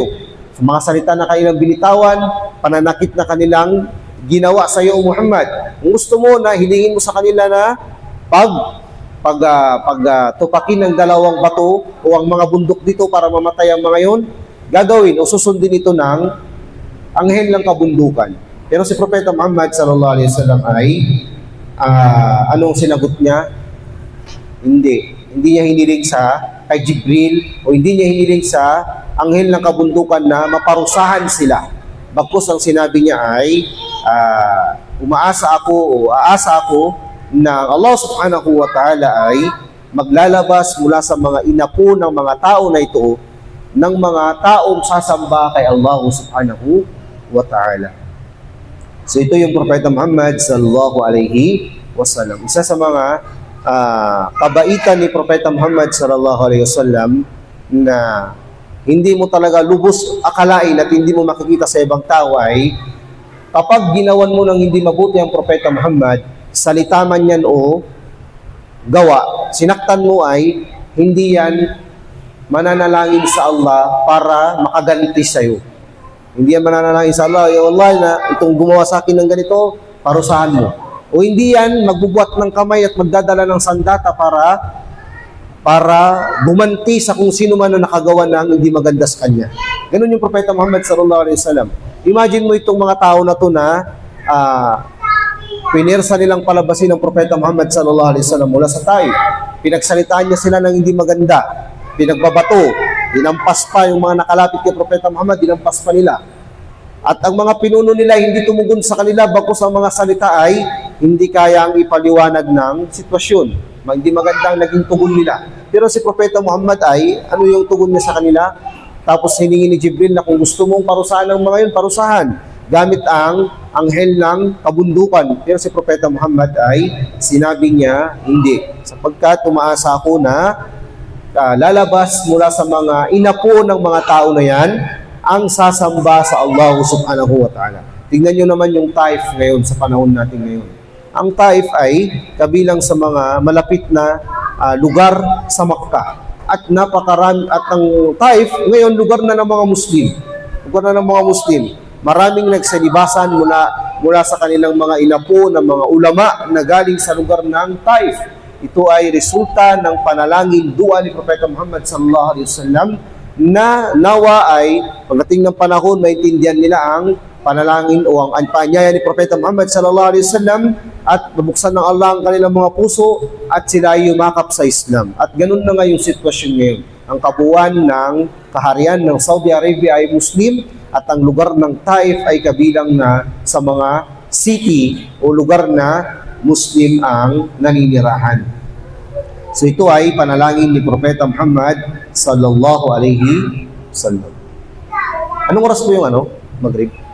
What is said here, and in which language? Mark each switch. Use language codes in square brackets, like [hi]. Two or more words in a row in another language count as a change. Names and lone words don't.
[tl] Sa mga salita na kanilang binitawan, pananakit na kanilang ginawa sa iyo, Muhammad. Kung gusto mo na hilingin mo sa kanila na tupakin ng dalawang bato o ang mga bundok dito para mamatay ang mga yon, gagawin o susundin ito ng anghel ng kabundukan. Pero si Propeta Muhammad [ar] صلى الله عليه وسلم [tl] ay anong sinagot niya? Hindi niya hiniling kay Jibril o hindi niya hiniling sa anghel ng kabundukan na maparusahan sila. Bagkus ang sinabi niya ay aasa ako na Allah [ar] سبحانه وتعالى [tl] ay maglalabas mula sa mga inapo ng mga tao na ito ng mga taong sasamba kay Allah [ar] سبحانه وتعالى. [tl] So ito yung Propeta Muhammad [ar] صلى الله عليه وسلم. [tl] Isa sa mga kabaitan ni Propeta Muhammad [ar] صلى الله عليه وسلم [tl] na hindi mo talaga lubos akalain at hindi mo makikita sa ibang tao ay kapag ginawan mo ng hindi mabuti ang Propeta Muhammad, salita man yan o gawa, sinaktan mo ay hindi yan mananalangin sa Allah para makaganti sa'yo. Hindi yan mananalangin sa Allah, [ar] يا الله, [tl] na itong gumawa sa akin ng ganito, parusahan mo. O hindi yan magbubuhat ng kamay at magdadala ng sandata para bumanti sa kung sino man na nakagawa ng hindi maganda sa kanya. Ganun yung Propeta Muhammad [ar] صلى الله عليه وسلم. [tl] Imagine mo itong mga tao na to na Pinersa nilang palabasin ng Propeta Muhammad [ar] صلى الله عليه وسلم [tl] mula sa Taif. Pinagsalitaan niya sila ng hindi maganda, pinagbabato, dinampas pa yung mga nakalapit kay Propeta Muhammad, dinampas pa nila. At ang mga pinuno nila hindi tumugon sa kanila, bagkus ang mga salita ay hindi kayang ipaliwanag ng sitwasyon. Hindi magandang naging tugon nila. Pero si Propeta Muhammad ay, ano yung tugon niya sa kanila? Tapos hiningi ni Jibril na kung gusto mong parusahan ng mga yun, parusahan. Gamit ang anghel ng kabundukan. Pero si Propeta Muhammad ay sinabi niya, hindi. Sapagkat tumaasa ako na lalabas mula sa mga inapo ng mga tao na yan, ang sasamba sa Allah [ar] سبحانه وتعالى. [tl] Tingnan nyo naman yung Taif ngayon sa panahon natin ngayon. Ang Taif ay kabilang sa mga malapit na lugar sa Makkah. At napakarami, at ang Taif ngayon lugar na ng mga Muslim. Lugar na ng mga Muslim. Maraming nagsalibasan mula sa kanilang mga inapo ng mga ulama na galing sa lugar ng Taif. Ito ay resulta ng panalangin dua ni Propeta Muhammad [ar] صلى الله عليه وسلم [tl] na nawa ay pagdating ng panahon maintindihan nila ang panalangin o ang paanyaya ni Propeta Muhammad [ar] صلى الله عليه وسلم [tl] at mabuksan ng Allah ang kanilang mga puso at sila ay yumakap sa Islam. At ganun na nga yung sitwasyon ngayon. Ang kabuuan ng kaharian ng Saudi Arabia ay Muslim at ang lugar ng Taif ay kabilang na sa mga city o lugar na Muslim ang naninirahan. So ito ay panalangin ni Propeta Muhammad [ar] صلى الله عليه وسلم. [tl] Anong oras po yung Maghrib?